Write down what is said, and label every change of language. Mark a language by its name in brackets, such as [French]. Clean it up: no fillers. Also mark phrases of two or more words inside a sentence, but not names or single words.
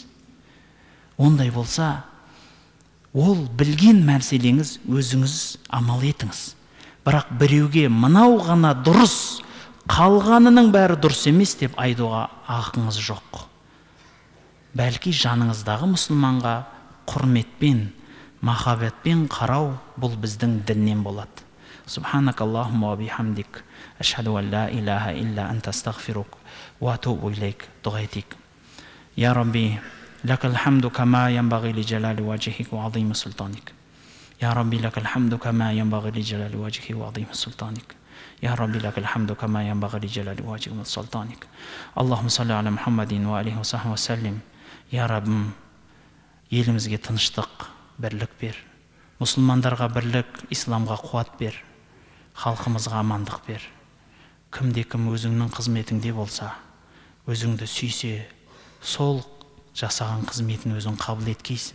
[Kazakh] Ондай болса, ол білген мәселеңіз өзіңіз амал етіңіз. Бірақ біреуге мынау ғана дұрыс, қалғанының бәрі дұрыс емес деп айтуға ақыңыз жоқ. Бәлки жаныңыздағы мұсылманға құрметпен, махаббатпен қарау бұл біздің діннен болады. [Arabic] سبحانك اللهم وبحمدك، أشهد أن لا إله إلا أنت أستغفرك وأتوب إليك. [Kazakh] Дуға етейік. [Arabic] يا ربي، لك الحمد كما ينبغي لجلال وجهك وعظيم سلطانك. يا ربي لك الحمد كما ينبغي لجلال وجهك وعظيم سلطانك. يا ربي لك الحمد كما ينبغي لجلال وجهك وسلطانك. اللهم صل على محمد وآله وصحبه وسلم. يا رب, [Kazakh] елімізге тыныштық, бірлік бер. Мұсылмандарға бірлік, исламға қуат бер. Халқымызға амандық бер. Кімде-кім өзіңнің қызметіңде болса, өзіңді сүйсе, сол жасаған қызметін өзің қабыл еткейсін.